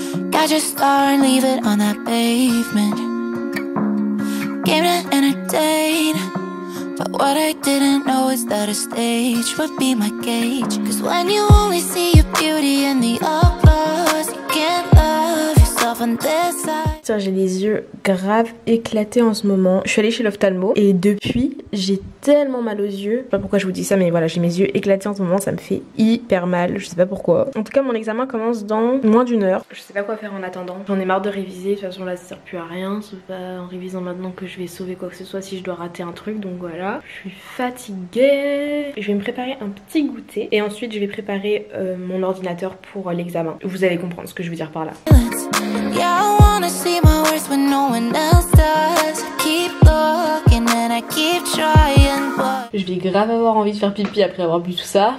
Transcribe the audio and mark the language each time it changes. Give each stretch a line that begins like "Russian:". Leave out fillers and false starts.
English: Got your star and leave it on that pavement. Came to entertain, but what I didn't know is that a stage would be my gauge. Cause when you only see your beauty in the applause, you can't love yourself on this side.
French: J'ai les yeux grave éclatés en ce moment. Je suis allée chez l'ophtalmo et depuis j'ai tellement mal aux yeux. Je sais pas pourquoi je vous dis ça, mais voilà, j'ai mes yeux éclatés en ce moment, ça me fait hyper mal, je sais pas pourquoi. En tout cas mon examen commence dans moins d'1 heure. Je sais pas quoi faire en attendant, j'en ai marre de réviser, de toute façon là ça sert plus à rien. C'est pas en révisant maintenant que je vais sauver quoi que ce soit si je dois rater un truc, donc voilà. Je suis fatiguée. Je vais me préparer un petit goûter et ensuite je vais préparer mon ordinateur pour l'examen. Vous allez comprendre ce que je veux dire par là.
English: Yeah, I wanna see my worst when no one else does. I keep looking and I keep trying, but
French: je vais grave avoir envie de faire pipi après avoir bu tout ça.